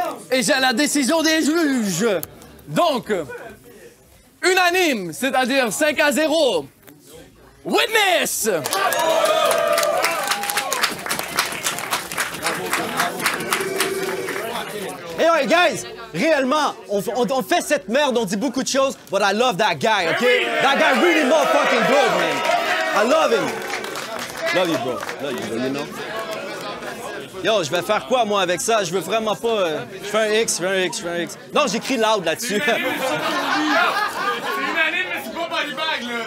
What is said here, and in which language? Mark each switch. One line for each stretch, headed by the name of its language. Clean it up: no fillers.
French: Et j'ai la décision des juges. Donc, unanime, c'est-à-dire 5-0.
English: Witness! Hey, guys,
French: réellement, on fait cette merde, on dit beaucoup de choses,
English: but I love that guy, OK? That guy really motherfucking good, man. I love him. Love you, bro, you know?
French: Yo, je vais faire quoi, moi, avec ça? Je veux vraiment pas... Je fais un X. Non, j'écris loud là-dessus. C'est unanime, mais c'est pas par les bagues, là.